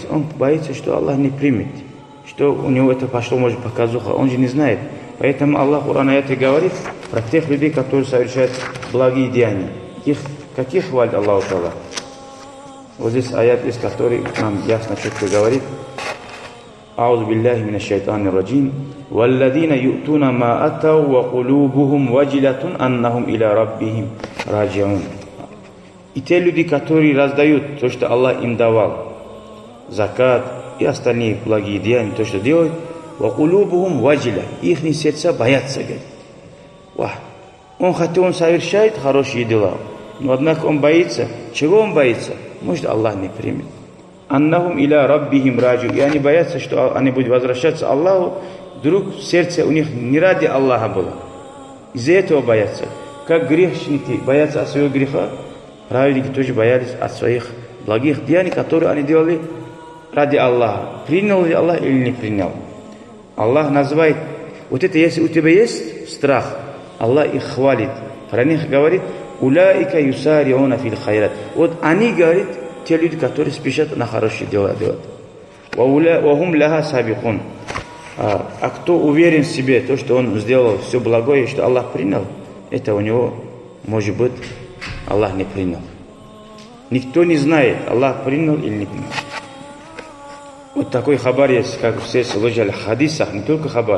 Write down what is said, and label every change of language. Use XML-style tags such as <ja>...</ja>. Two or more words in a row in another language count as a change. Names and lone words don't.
<ru>Он боится, что Аллах не примет, что у него это пошло, может, показуха. Он же не знает. Поэтому Аллах в Коране говорит про тех людей, которые совершают благие деяния. Каких хвалит Аллах Та'ala? Вот здесь аят, из которой нам ясно, четко говорит:</ru> <ar>«أعوذ بالله من الشيطان الرجيم، والذين يؤتون ما آتوا وقلوبهم وجلة أنهم إلى ربهم راجعون».</ar> <ru>И те люди, которые раздают то, что Аллах им давал, закат и остальные благие деяния, то, что делают,</ru> <ar>وقلوبهم وجلة,</ar> <ru>их сердца боятся, говорит. Он хотя он совершает хорошие дела, но однако он боится. Чего он боится? Может, Аллах не примет.</ru> <ar>أنهم إلى ربهم راجعون.</ar> <ru>И они боятся, что они будут возвращаться Аллаху. Вдруг сердце у них не ради Аллаха было. Из-за этого боятся. Как грешники боятся от своего греха, праведники тоже боялись от своих благих деяний, которые они делали ради Аллаха. Принял ли Аллах или не принял? Аллах называет, вот это если у тебя есть страх, Аллах их хвалит. Про них говорит:</ru> <ar>«أولئك يسارعون في الخيرات».</ar> <ru>Вот они, говорит, те люди, которые спешат на хорошие дела делать.</ru> <ar>«وهم لها سابقون».</ar> <ru>А кто уверен в себе, то, что он сделал все благое, что Аллах принял, это у него, может быть, Аллах не принял. Никто не знает, Аллах принял или не принял. Вот такой хабар есть, как все слышали в хадисах, не только хабар.</ru>